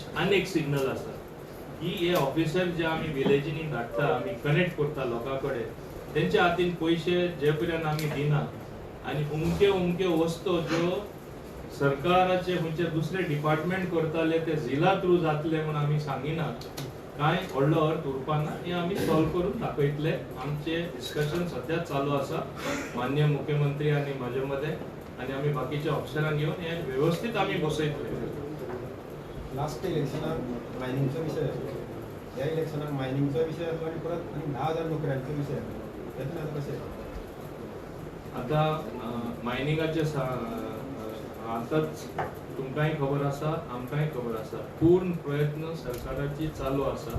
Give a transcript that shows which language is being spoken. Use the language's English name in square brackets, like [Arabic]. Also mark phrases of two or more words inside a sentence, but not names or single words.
[Konkani] आनी एक सिग्नल आसा की हे ऑफिसर जे आमी विलेजींनी धाडटा आमी कनेक्ट करता लोकां कडेन तेंच्या हातीन पयशे जे पर्यंत आमी दिना आनी उमके वस्तू ज्यो सरकाराचे म्हणजे दुसरे डिपार्टमेंट करताले ते जिल्हा थ्रू जातले म्हणून आम्ही सांगिनात काय व्हडलो अर्थ उरपाना हे आम्ही सॉल्व करून दाखयतले. आमचे डिस्कशन सध्या चालू आसा माननीय मुख्यमंत्री आणि माझे मध्ये आणि आम्ही बाकीच्या ऑफिसरांक घेऊन हे व्यवस्थित आम्ही बसयतले. लास्ट इलेक्शनाक मायनिंगचो विषय आसलो, ह्या इलेक्शनाक मायनिंगचो विषय आसलो आणि परत 10,000 नोकऱ्यांचो विषय आसलो. तेन्ना आता कशें आता मायनिंगाचे आताच तुमकांय खबर आसा आमकांय खबर आसा पूर्ण प्रयत्न सरकाराची चालू आसा.